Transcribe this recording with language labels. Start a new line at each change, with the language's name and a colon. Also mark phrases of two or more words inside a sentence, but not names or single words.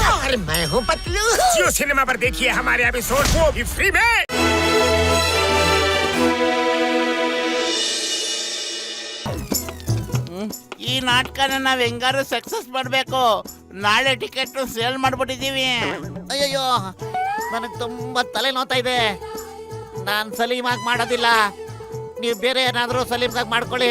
Hindi: अरे मैं हूँ पतलू। जियो सिनेमा पर देखिए हमारे एपिसोड वो भी फ्री में।
Kannada: ಈ ನಾಟಕನ ನಾವ್ ಹೆಂಗಾರು ಸಕ್ಸಸ್ ಮಾಡ್ಬೇಕು. ನಾಳೆ
English: ticket sale
Kannada: ಮಾಡ್ಬಿಟ್ಟಿದೀವಿ. ಅಯ್ಯಯ್ಯೋ, ನನಗೆ ತುಂಬಾ ತಲೆ ನೋತಾ ಇದೆ. ನಾನು ಸಲೀಮಾಗಿ ಮಾಡೋದಿಲ್ಲ. ನೀವು ಬೇರೆ ಏನಾದರೂ ಸಲೀಮ್ಗಾಗಿ ಮಾಡ್ಕೊಳ್ಳಿ.